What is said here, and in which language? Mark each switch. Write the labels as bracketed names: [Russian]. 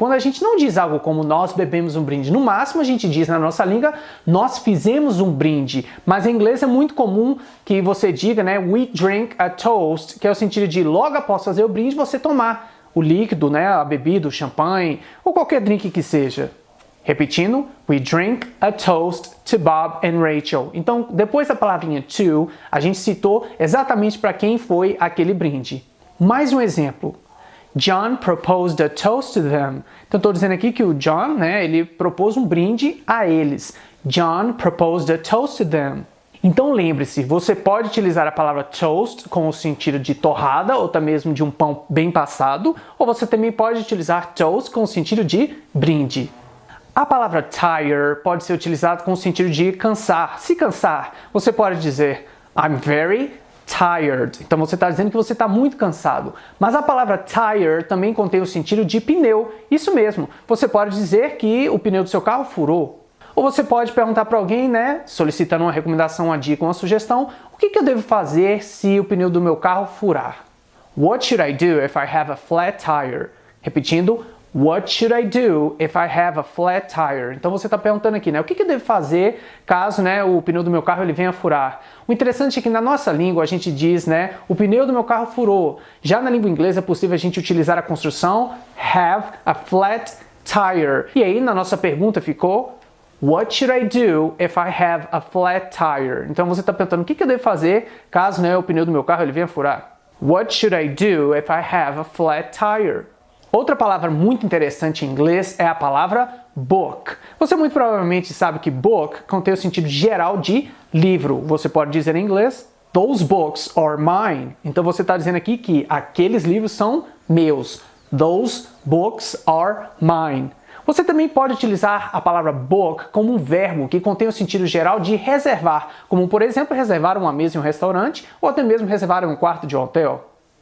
[Portuguese] Quando a gente não diz algo como nós bebemos um brinde, no máximo a gente diz na nossa língua nós fizemos um brinde. Mas em inglês é muito comum que você diga, [English] we drink a toast, [Portuguese] que é o sentido de logo após fazer o brinde você tomar o líquido, a bebida, o champanhe ou qualquer drink que seja. Repetindo, [English] we drink a toast to Bob and Rachel. [Portuguese] Então, depois da palavrinha to, a gente citou exatamente para quem foi aquele brinde. Mais um exemplo. [English] John proposed a toast to them. [Portuguese] Então, estou dizendo aqui que o John, ele propôs um brinde a eles. [English] John proposed a toast to them. [Portuguese] Então, lembre-se, você pode utilizar a palavra toast com o sentido de torrada ou até mesmo de um pão bem passado, ou você também pode utilizar toast com o sentido de brinde. A palavra tire pode ser utilizada com o sentido de cansar, se cansar. Você pode dizer [English] I'm very tired. [Portuguese] Então você está dizendo que você está muito cansado. Mas a palavra tire também contém o sentido de pneu. Isso mesmo. Você pode dizer que o pneu do seu carro furou. Ou você pode perguntar para alguém, solicitando uma recomendação, uma dica, uma sugestão, o que eu devo fazer se o pneu do meu carro furar? [English] What should I do if I have a flat tire? [Portuguese] Repetindo, [English] what should I do if I have a flat tire? [Portuguese] Então você está perguntando aqui, o que eu devo fazer caso o pneu do meu carro ele venha a furar? O interessante é que na nossa língua a gente diz, o pneu do meu carro furou. Já na língua inglesa é possível a gente utilizar a construção [English] have a flat tire. [Portuguese] E aí na nossa pergunta ficou [English] what should I do if I have a flat tire? [Portuguese] Então você está perguntando o que eu devo fazer caso o pneu do meu carro ele venha a furar? [English] What should I do if I have a flat tire? [Portuguese] Outra palavra muito interessante em inglês é a palavra book. Você muito provavelmente sabe que book contém o sentido geral de livro. Você pode dizer em inglês, [English] those books are mine. [Portuguese] Então você está dizendo aqui que aqueles livros são meus. [English] Those books are mine. [Portuguese] Você também pode utilizar a palavra book como um verbo que contém o sentido geral de reservar, como por exemplo reservar uma mesa em um restaurante ou até mesmo reservar um quarto de hotel.